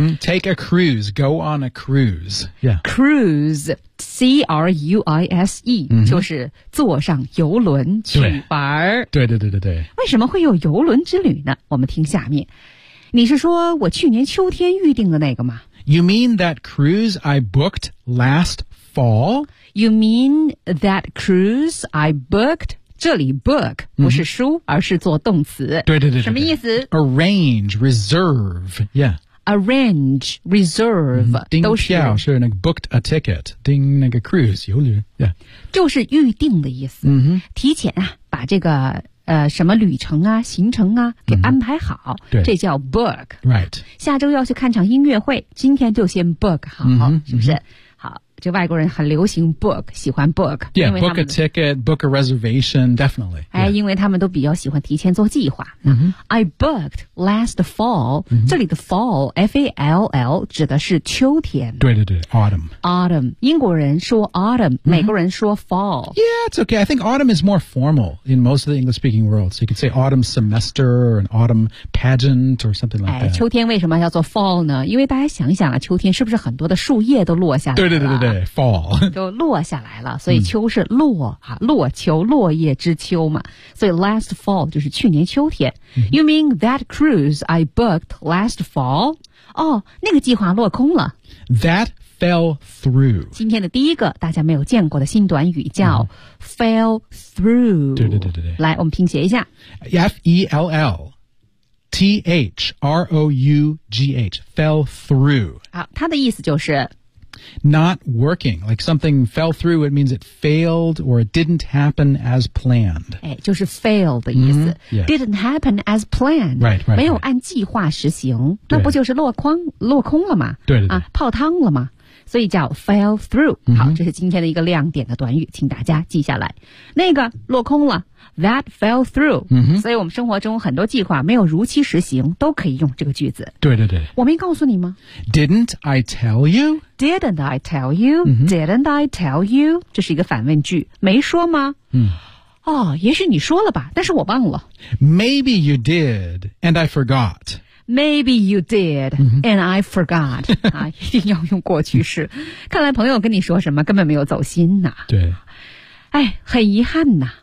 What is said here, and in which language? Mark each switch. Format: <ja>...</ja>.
<en>Take a cruise, go on a cruise. Yeah.</en> <zh>Cruise, C-R-U-I-S-E,就是坐上游轮去玩。对对对对对。为什么会有游轮之旅呢？我们听下面。你是说我去年秋天预定的那个吗？</zh> <en>You mean that cruise I booked last fall? You mean that cruise I booked?</en> <zh>这里 book 不是书、而是做动词。对对 对, 对, 对。什么意思？</zh> <en>Arrange, reserve, yeah. Arrange, reserve, 都是。</en> <zh>订票是那个</zh> <en>booked a ticket,</en> <zh>订那个 cruise, 游轮 yeah. 就是预定的意思。提前啊把这个什么旅程啊行程啊给安排好。对。这叫 book.</zh> <en>Right.</en> <zh>下周要去看场音乐会，今天就先 book 好。是不是就外国人很流行 book, 喜欢 book.</zh> <en>Yeah, book a ticket, book a reservation, definitely.</en> <zh>哎，因为他们都比较喜欢提前做计划。</zh> <en>I booked last fall.</en> <zh>这里的 fall, F-A-L-L, 指的是秋天。对对对 ,autumn. Autumn. 英国人说 autumn,美国人说 fall.</zh> <en>Yeah, it's okay. I think autumn is more formal in most of the English-speaking world. So you could say autumn semester, an autumn pageant, or something like that.</en> <zh>秋天为什么叫做 fall 呢？因为大家想想啊，秋天是不是很多的树叶都落下来了？对对对对。对 ,fall. 就落下来了，所以秋是落啊，落秋，落叶之秋嘛。所以 last fall 就是去年秋天。</zh> <en>You mean that cruise I booked last fall?</en> <zh>哦，那个计划落空了。</zh> <en>That fell through.</en> <zh>今天的第一个大家没有见过的新短语叫 fell through. 对对对对。来，我们拼写一下。</zh> <en>F-E-L-L. T-H-R-O-U-G-H. Fell through.</en> <zh>好，它的意思就是</zh> <en>Not working, like something fell through, it means it failed or it didn't happen as planned.</en> <zh>哎，就是 fail 的意思。</zh> <en>Didn't happen as planned. Right, right.</en> <zh>没有按计划实行，那不就是落空了吗？对对对。啊，泡汤了吗？所以叫 fell through. 好，这是今天的一个亮点的短语，请大家记下来。那个落空了。</zh> <en>That fell through.</en> <zh>所以我们生活中很多计划没有如期实行都可以用这个句子。对对对。我没告诉你吗？</zh> <en>Didn't I tell you? Didn't I tell you?、Didn't I tell you?</en> <zh>这是一个反问句。没说吗？哦，也许你说了吧，但是我忘了。</zh> <en>Maybe you did, and I forgot. Maybe you did, and I forgot.</en> <zh>啊，一定要用过去式。看来朋友跟你说什么根本没有走心呐。对。哎，很遗憾呐。</zh>